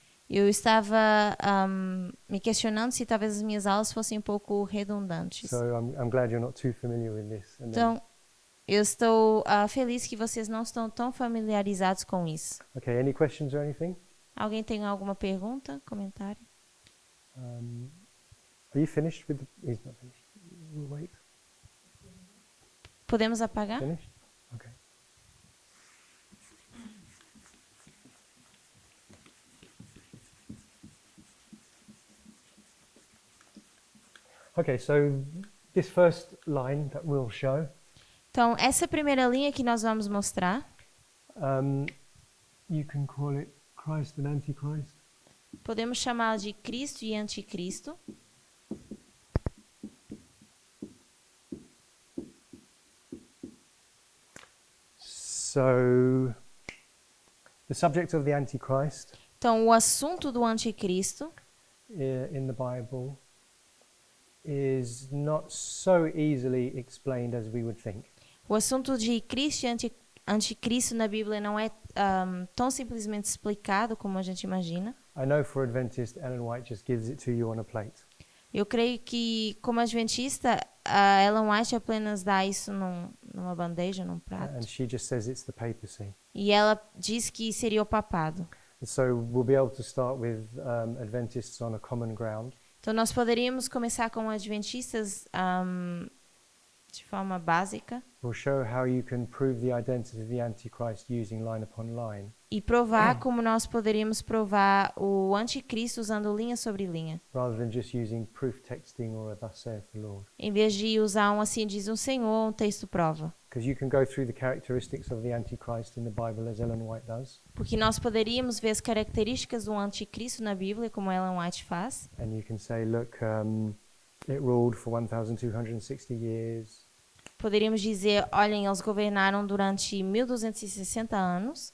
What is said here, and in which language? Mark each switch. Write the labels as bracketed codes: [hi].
[pt] eu estava me questionando se talvez as minhas aulas fossem um pouco redundantes. [en] So I'm glad you're not too familiar with this. And then, [pt] Então, eu estou feliz que vocês não estão tão familiarizados com isso. [en] okay, any questions or anything? [pt] Alguém tem alguma pergunta, comentário? [en] Are you finished with he's not finished. We'll wait. [pt] Podemos apagar? [en] Finished? Okay. Okay, so this first line that we'll show, [pt] Então, essa primeira linha que nós vamos mostrar, [en] you can call it Christ and Antichrist. [pt] podemos chamá-la de Cristo e Anticristo. So, the subject of the Antichrist Então, o assunto do Anticristo [en] in the Bible is not so easily explained as we would think. [pt] O assunto de Cristo e Anticristo na Bíblia não é tão simplesmente explicado como a gente imagina. [en] I know for Adventist, Ellen White just gives it to you on a plate. [pt] Eu creio que, como adventista, a Ellen White apenas dá isso numa bandeja, num prato. [en] And she just says it's the papacy. [pt] E ela diz que seria o papado. [en] And so we'll be able to start with Adventists on a common ground. [pt] Então, nós poderíamos começar com adventistas de forma básica [en] We'll show how you can prove the identity of the Antichrist using line upon line, [pt] e provar como nós poderíamos provar o Anticristo usando linha sobre linha, [en] rather than just using proof texting or a thus saith the Lord. [pt] em vez de usar um assim diz o Senhor, um texto prova. [en] Because you can go through the characteristics of the Antichrist in the Bible as Ellen White does, [pt] Porque nós poderíamos ver as características do Anticristo na Bíblia, como Ellen White faz, [en] and you can say, look, it ruled for 1,260 years. [pt] Poderíamos dizer, olhem, eles governaram durante 1260 anos,